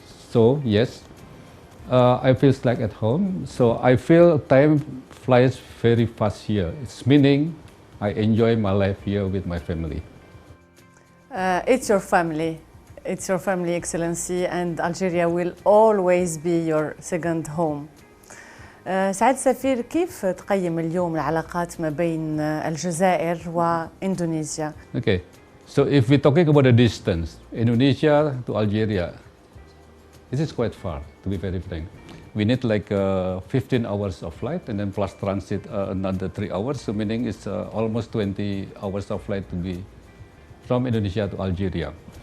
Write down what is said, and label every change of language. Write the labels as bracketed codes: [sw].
[en] So yes, I feel like at home. So I feel time flies very fast here. It's meaning I enjoy my life here with my family. It's your family. It's your family, Excellency, and Algeria will always be your second home. [ar] سعادة السفير، كيف تقيم اليوم العلاقات ما بين الجزائر وإندونيسيا؟ [en] Okay, so if we're talking about the distance, Indonesia to Algeria, this is quite far, to be very frank. We need like 15 hours of flight and then plus transit another 3 hours, so meaning it's almost 20 hours of flight to be from Indonesia to Algeria.